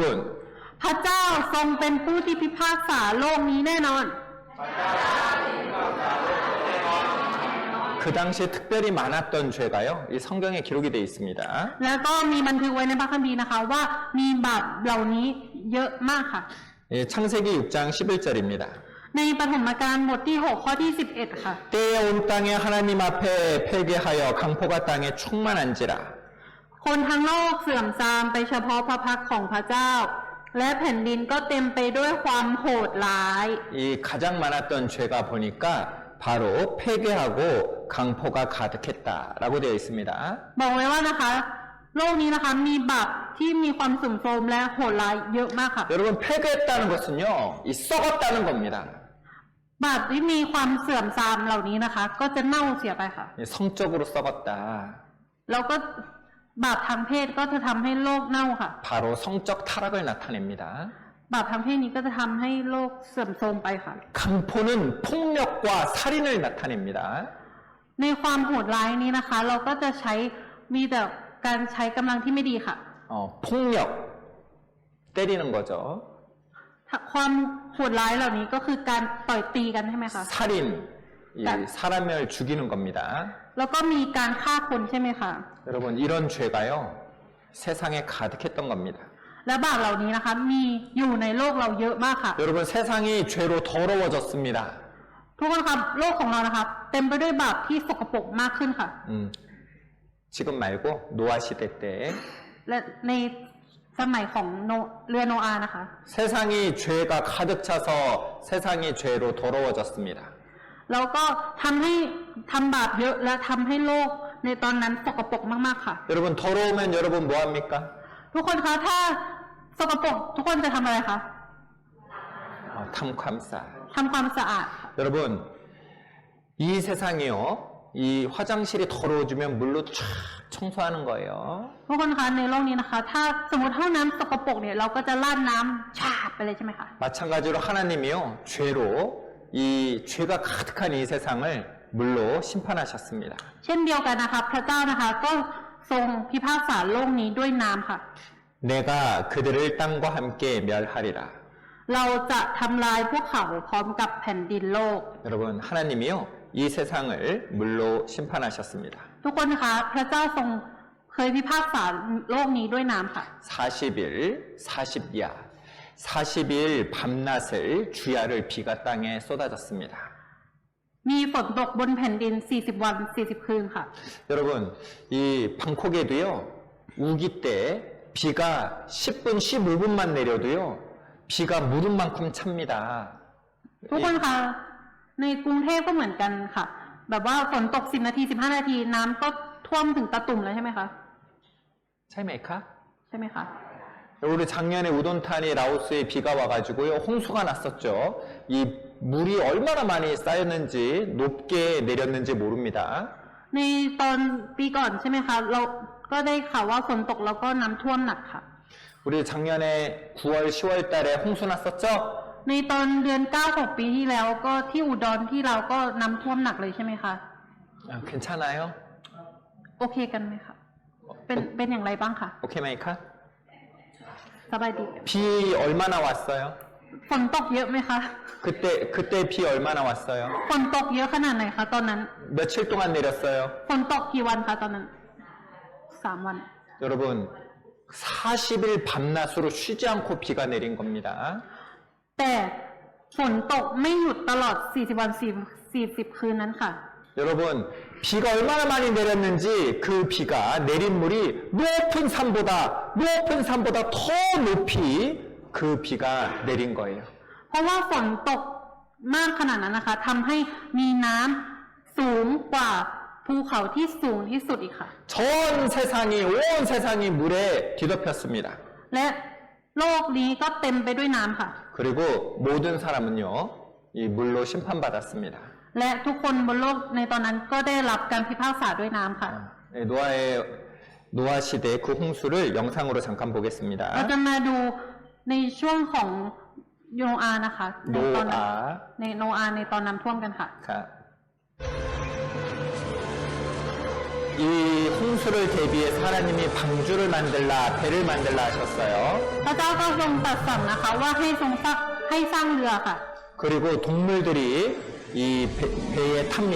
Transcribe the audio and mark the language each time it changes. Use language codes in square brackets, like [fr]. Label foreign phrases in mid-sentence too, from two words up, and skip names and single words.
[th] พระเจ้าทรงเป็นผู้ที่พิพากษาโลกนี้แน่นอน [ko] 그 당시에 특별히 많았던 죄가요. 이 성경에 기록이 되어 있습니다. [th] แล้วก็มีบันทึกไว้ในพระคัมภีร์นะคะว่ามีบาปเหล่านี้เยอะมากค่ะ [ko] 예, 창세기 6장 11절입니다. [th] ในปฐมกาลบทที่ 6 ข้อที่ 11 ค่ะ [ko] 때에 온 땅에 하나님 앞에 폐괴하여 강포가 땅에 충만한지라. [th] คนทั้งโลกเสื่อมทรามไปเฉพาะพระพักตร์ของพระเจ้า และแผ่นดินก็เต็มไปด้วยความโหดร้าย [ko] 이 가장 많았던 죄가 보니까 바로 폐괴하고 강포가 가득했다라고 되어 있습니다. [th] บอกไว้ว่านะคะ โลกนี้นะคะมีบาปที่มีความสุ่มโทรมและโหดร้ายเยอะมากค่ะ [ko] 여러분 폐괴했다는 것은요, 이 썩었다는 겁니다. [th] บาปที่มีความเสื่อมทรามเหล่านี้นะคะ ก็จะเน่าเสียไปค่ะ [ko] 이 성적으로 썩었다. [th] แล้วก็บาปทางเพศก็จะทำให้โลกเน่าค่ะ [ko] 바로 성적 타락을 나타냅니다. [th] บาปทางเพศนี้ก็จะทำให้โลกเสื่อมโทรมไปค่ะ [ko] 강포는 폭력과 살인을 나타냅니다. [th] ในความโหดร้ายนี้นะคะ เราก็จะมีแต่การใช้กำลังที่ไม่ดีค่ะ [ko] 폭력 때리는 거죠. [th] ความโหดร้ายเหล่านี้ก็คือการต่อยตีกันใช่ไหมคะ [ko] 살인, 이 사람을 죽이는 겁니다. [th] แล้วก็มีการฆ่าคนใช่ไหมคะ [ko] 여러분 이런 죄가요 세상에 가득했던 겁니다. [th] และบาปเหล่านี้นะคะ มีอยู่ในโลกเราเยอะมากค่ะ [ko] 여러분 세상이 죄로 더러워졌습니다. [th] ทุกคนครับโลกของเรานะคะ เต็มไปด้วยบาปที่สกปรกมากขึ้นค่ะ [ko] 지금 말고 노아 시대 때 [th] และในสมัยของเรือโนอาห์นะคะ [ko] 세상이 죄가 가득 차서 세상이 죄로 더러워졌습니다. [th] แล้วก็ทำบาปเยอะและทำให้โลกในตอนนั้นสกปรกมากๆค่ะ [ko] 여러분 더러우면 여러분 뭐 합니까? [th] ทุกคนคะถ้าสกปรกทุกคนจะทำอะไรคะ ทำความสะอาด. ทำความสะอาดค่ะ [ko] 여러분 이 세상이요 이 화장실이 더러워지면 물로 쫙 청소하는 거예요. [th] ทุกคนคะในโลกนี้นะคะ ถ้าสมมติห้องน้ำสกปรกเนี่ยเราก็จะราดน้ำฉาบไปเลยใช่ไหมคะ [ko] 마찬가지로 하나님이요 죄로 이 죄가 가득한 이 세상을 물로 심판하셨습니다. [th] เช่นเดียวกันนะคะพระเจ้านะคะก็ทรงพิพากษาโลกนี้ด้วยน้ำค่ะ [ko] 내가 그들을 땅과 함께 멸하리라. [th] เราจะทำลายพวกเขาพร้อมกับแผ่นดินโลก [ko] 여러분 하나님이요 이 세상을 물로 심판하셨습니다. [th] ทุกคนคะพระเจ้าทรงเคยพิพากษาโลกนี้ด้วยน้ำค่ะ [ko] 40일 40야 40일 밤낮을 주야를 비가 땅에 쏟아졌습니다. [th] มีฝนตกบนแผ่นดิน40 วัน 40 คืนค่ะ [ko] 여러분 이 방콕에도요 우기 때 비가 10분 15분만 내려도요 비가 무릎만큼 찹니다. [th] ทุกคนคะในกรุงเทพก็เหมือนกันค่ะ แบบว่าฝนตก10 นาที 15 นาทีน้ำก็ท่วมถึงตะตุ่มแล้วใช่ไหมคะ ใช่ไหมคะ? ใช่ไหมคะ [ko] 우리 작년에 우돈탄이 라오스에 비가 와가지고요 홍수가 났었죠. 이 물이 얼마나 많이 쌓였는지 높게 내렸는지 모릅니다. [th] ในตอนปีก่อนใช่ไหมคะ เราก็ได้ข่าวว่าฝนตกแล้วก็น้ำท่วมหนักค่ะ [ko] 우리 작년에 9월, 10월 달에 홍수 났었죠? [th] ในตอนเดือน9ของปีที่แล้วก็ที่อุดรที่เราก็น้ำท่วมหนักเลยใช่ไหมคะ [ko] 괜찮아요? [th] โอเคกันไหมคะเป็นอย่างไรบ้างคะ โอเคไหมคะ? สบายดี [ko] 비 얼마나 왔어요? [th] ฝนตกเยอะไหมคะ [ko] 그때 비 얼마나 왔어요? [th] ฝนตกเยอะขนาดไหนคะตอนนั้น [ko] 며칠 동안 내렸어요? [th] ฝนตกกี่วันคะตอนนั้น3 วัน [ko] 여러분 40일 밤낮으로 쉬지 않고 비가 내린 겁니다. [th] แต่ฝนตกไม่หยุดตลอด40 วัน40 คืนนั้นค่ะ [ko] 여러분 비가 얼마나 많이 내렸는지 그 비가 내린 물이 높은 산보다 더 높이 그 비가 내린 거예요. [th] เพราะว่าฝนตกมากขนาดนั้นนะคะทำให้มีน้ำสูงกว่าภูเขาที่สูงที่สุดอีกค่ะ [ko] 온 세상이 물에 뒤덮였습니다. [th] และโลกนี้ก็เต็มไปด้วยน้ำค่ะ [ko] 그리고 모든 사람은요 이 물로 심판받았습니다. [th] และทุกคนบนโลกในตอนนั้นก็ได้รับการพิพากษาด้วยน้ำค่ะ [ko] 노아 시대 그 홍수를 영상으로 잠깐 [th] เรา [ko] 보겠습니다. [th] จะมาดูในช่วงของโนอาห์นะคะในตอนนั้นในโนอาห์ในตอนน้ำท่วมกันค่ะ [ko] 이 홍수를 대비해서 하나님이 방주를 만들라 배를 만들라 하셨어요. [th] พระเจ้าก็ทรงตรัสสั่งนะคะว่าให้ทรงให้สร้างเรือค่ะ [ko] 그리고 동물들이 이 배에 탑니다.